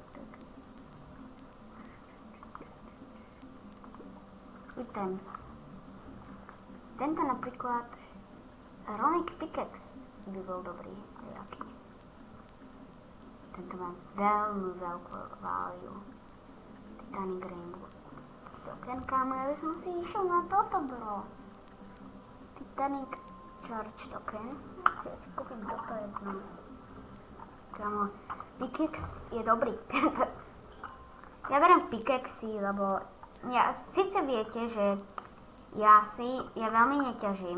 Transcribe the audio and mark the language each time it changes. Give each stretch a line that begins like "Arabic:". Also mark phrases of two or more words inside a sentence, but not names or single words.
Slovak: Items. Tento napríklad Runic Pickaxe by bol dobrý. Jaký? Tento má veľmi veľkú value. Titanic Rainbow. Token, kámo, ja by som si išiel na toto, bro. Titanic Charge Token. Ja si kúpim toto jedno. Kámo, Pickaxe je dobrý. Ja berem Pickaxe, lebo ja, síce viete, že ja veľmi neťažím.